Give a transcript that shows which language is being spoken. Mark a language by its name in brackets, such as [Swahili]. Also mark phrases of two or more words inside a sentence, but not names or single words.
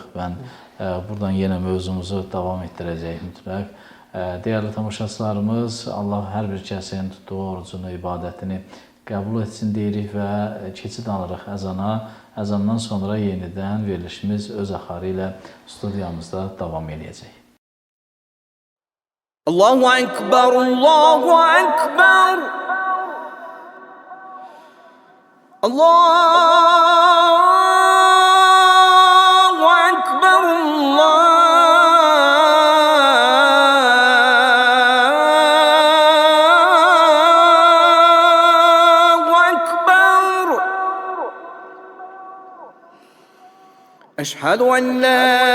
[Azerbaijani] Mən buradan yenə mövzumuzu davam etdirəcəyik mütləq. Dəyərli tamaşaçılarımız, Allah hər bir kəsin tutduğu orucunu, ibadətini qəbul etsin deyirik və keçid alırıq əzana. Əzandan sonra yenidən verilişimiz öz axarı ilə studiyamızda davam edəcək. [Arabic] الله أكبر، الله أكبر. الله أكبر, أشهد أن لا